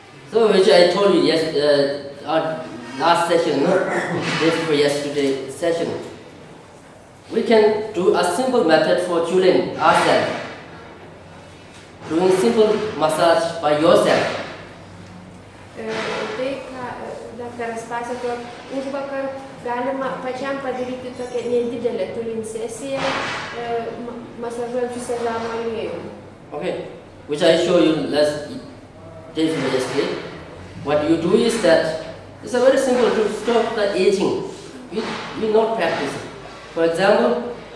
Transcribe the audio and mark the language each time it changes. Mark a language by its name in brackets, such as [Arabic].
[English] So, which I told you our last session, no? This for yesterday's session. We can do a simple method for chulin ourselves. Doing simple massage by yourself. [Lithuanian] Tai, ką daktaras pasakojo užvakar, galima pačiam padaryti tokią nedidelę chulin sesiją, masažuojant su sezamo aliejumi. [English] Okay, which I show you last day from yesterday. What you do is that it's a very simple to stop the aging. We not practice it. For example,